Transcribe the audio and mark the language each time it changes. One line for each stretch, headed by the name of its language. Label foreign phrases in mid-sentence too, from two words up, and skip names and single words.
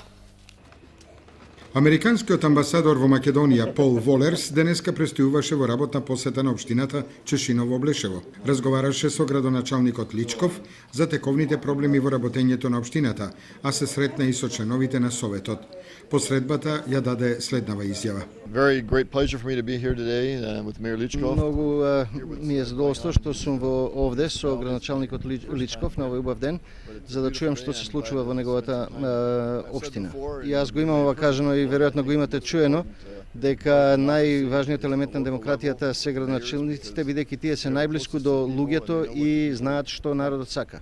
Macedonian: Американскиот амбасадор во Македонија Пол Волерс денеска престојуваше во работна посета на општината Чешиново Облешево. Разговараше со градоначалникот Личков за тековните проблеми во работењето на општината, а се сретна и со членовите на Советот. По средбата ја даде следнава изјава.
English: Very great pleasure for me to be here today with Mayor Lichkov.
Macedonian: Многу ми е задоволство што сум овде со градоначалникот Личков на овој убав ден, за да чујам што се случува во неговата општина. И јас го имам ова кажано и веројатно го имате чуено, дека најважниот елемент на демократијата се градоначалниците, бидејќи тие се најблиску до луѓето и знаат што народот сака.